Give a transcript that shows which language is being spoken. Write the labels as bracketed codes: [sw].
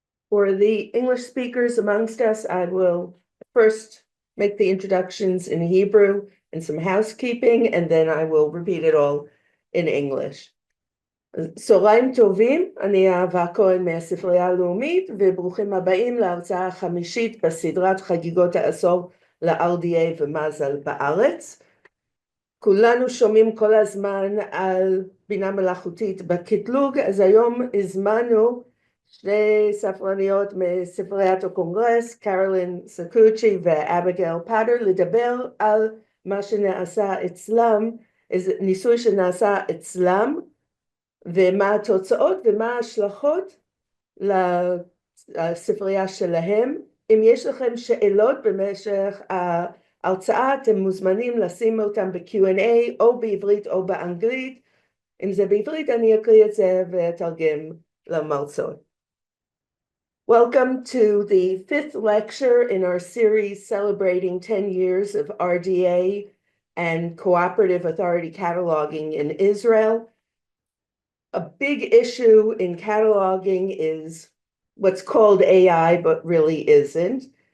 [en] For the English speakers amongst us, I will first make the introductions in Hebrew and some housekeeping, and then I will repeat it all in English. [he] צהריים טובים, אני אהבה כהן מהספרייה הלאומית, וברוכים הבאים להרצאה החמישית בסדרת חגיגות העשור ל-RDA ומזל בארץ. כולנו שומעים כל הזמן על בינה מלאכותית בקטלוג, אז היום הזמנו שתי ספרניות מספריית הקונגרס, קרולין סקוצ'י ואביגיל פאטר, לדבר על מה שנעשה אצלם, איזה ניסוי שנעשה אצלם, ומה התוצאות ומה ההשלכות לספרייה שלהם. אם יש לכם שאלות במשך ההרצאה, אתם מוזמנים לשים אותם ב-Q&A או בעברית או באנגלית. אם זה בעברית, אני אקריא את זה ואתרגם למרצות. [en] Welcome to the fifth lecture in our series celebrating 10 years of RDA and cooperative authority cataloging in Israel. A big issue in cataloging is what's called AI, but really isn't.